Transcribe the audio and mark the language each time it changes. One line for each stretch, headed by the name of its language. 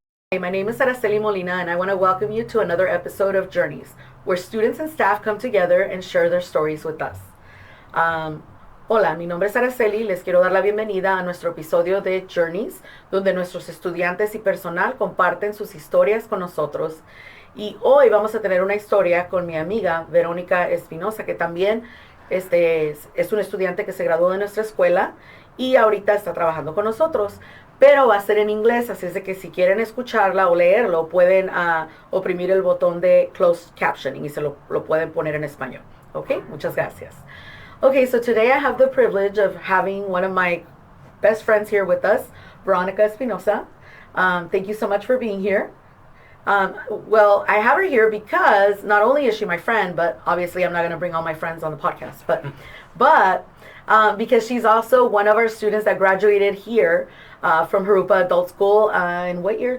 English: Hey, my name is Araceli Molina, and I want to welcome you to another episode of Journeys, where students and staff come together and share their stories with us.
Spanish: Hola, mi nombre es Araceli. Les quiero dar la bienvenida a nuestro episodio de Journeys, donde nuestros estudiantes y personal comparten sus historias con nosotros. Y hoy vamos a tener una historia con mi amiga Veronica Espinoza, que también es un estudiante que se graduó de nuestra escuela y ahorita está trabajando con nosotros. Pero va a ser en inglés, así es de que si quieren escucharla o leerlo, pueden oprimir el botón de closed captioning y lo pueden poner en español. Ok, muchas gracias.
English: Okay, so today I have the privilege of having one of my best friends here with us, Veronica Espinoza. Thank you so much for being here. Well, I have her here because not only is she my friend, but obviously I'm not going to bring all my friends on the podcast, but because she's also one of our students that graduated here from Jurupa Adult School in what year?